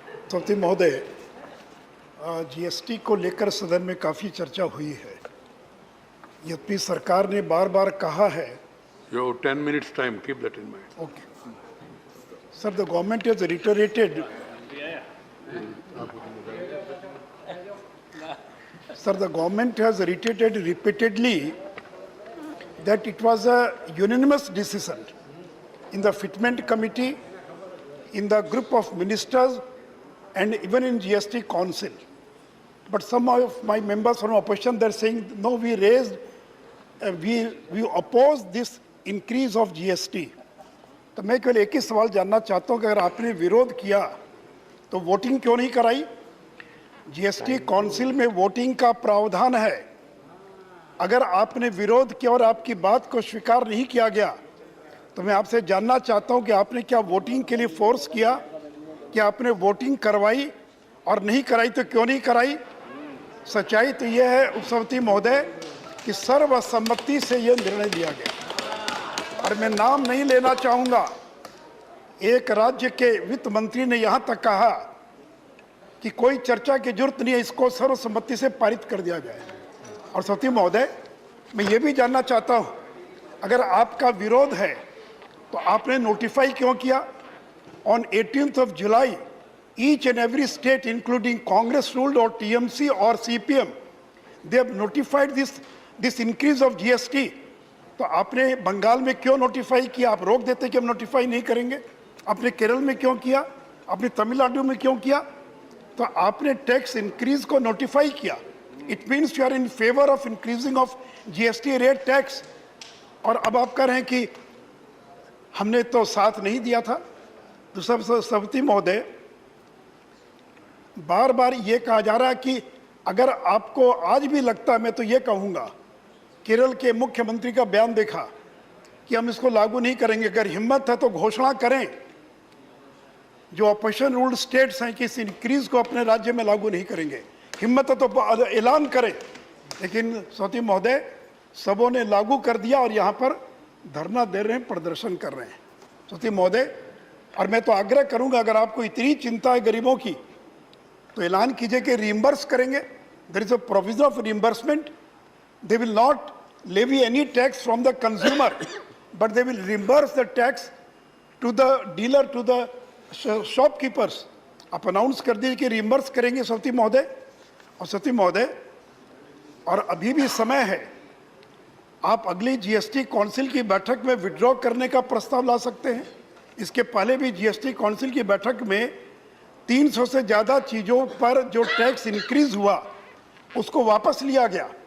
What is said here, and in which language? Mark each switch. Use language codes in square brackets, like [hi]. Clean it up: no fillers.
[hi] सभापति महोदय, जीएसटी को लेकर सदन में काफ़ी चर्चा हुई है। यद्यपि सरकार ने बार बार कहा है। [en] You have 10 minutes time, keep that in mind. Okay. Sir, the government has reiterated. Sir, the government has reiterated repeatedly that it was a unanimous decision in the Fitment Committee, in the group of ministers, and even in GST Council. But some of my members from opposition, they're saying, no, we raised, we oppose this increase of GST. [hi] तो मैं केवल एक ही सवाल जानना चाहता हूं कि अगर आपने विरोध किया तो वोटिंग क्यों नहीं कराई? जीएसटी काउंसिल में वोटिंग का प्रावधान है। अगर आपने विरोध किया और आपकी बात को स्वीकार नहीं किया गया तो मैं आपसे जानना चाहता हूं कि आपने क्या वोटिंग के लिए फोर्स किया, क्या आपने वोटिंग करवाई, और नहीं कराई तो क्यों नहीं कराई? सच्चाई तो यह है उपसभापति महोदय कि सर्वसम्मति से यह निर्णय लिया गया, और मैं नाम नहीं लेना चाहूंगा। एक राज्य के वित्त मंत्री ने यहां तक कहा कि कोई चर्चा की जरूरत नहीं है, इसको सर्वसम्मति से पारित कर दिया जाए। और सभापति महोदय, मैं ये भी जानना चाहता हूं, अगर आपका विरोध है तो आपने नोटिफाई क्यों किया? [en] On 18th of July, each and every state, including Congress ruled or TMC or CPM, they have notified this increase of GST. [hi] तो आपने बंगाल में क्यों नोटिफाई किया? आप रोक देते कि हम नोटिफाई नहीं करेंगे। आपने केरल में क्यों किया? आपने तमिलनाडु में क्यों किया? तो आपने टैक्स इंक्रीज को नोटिफाई किया। [en] it means you are in favour of increasing of GST rate tax, [hi] और अब आप कह रहे हैं कि हमने तो साथ नहीं दिया था। दूसरा सभापति महोदय, बार बार ये कहा जा रहा है कि अगर आपको आज भी लगता है, मैं तो ये कहूँगा, केरल के मुख्यमंत्री का बयान देखा कि हम इसको लागू नहीं करेंगे। अगर हिम्मत है तो घोषणा करें, जो ऑपोजिशन रूल्ड स्टेट्स हैं कि इस इंक्रीज को अपने राज्य में लागू नहीं करेंगे। हिम्मत है तो ऐलान करें। लेकिन सभापति महोदय, सबों ने लागू कर दिया और यहाँ पर धरना दे रहे हैं, प्रदर्शन कर रहे हैं। सभापति महोदय, और मैं तो आग्रह करूंगा, अगर आपको इतनी चिंता है गरीबों की तो ऐलान कीजिए कि रिइंबर्स करेंगे। [en] There is a provision of reimbursement. They will not levy any tax from the consumer, but they will reimburse the tax to the dealer, to the shopkeepers. [hi] आप अनाउंस कर दीजिए कि रिइंबर्स करेंगे सभापति महोदय। और सभापति महोदय, और अभी भी समय है, आप अगली जीएसटी काउंसिल की बैठक में विड्रॉ करने का प्रस्ताव ला सकते हैं। इसके पहले भी जीएसटी काउंसिल की बैठक में 300 से ज़्यादा चीज़ों पर जो टैक्स इंक्रीज हुआ उसको वापस लिया गया।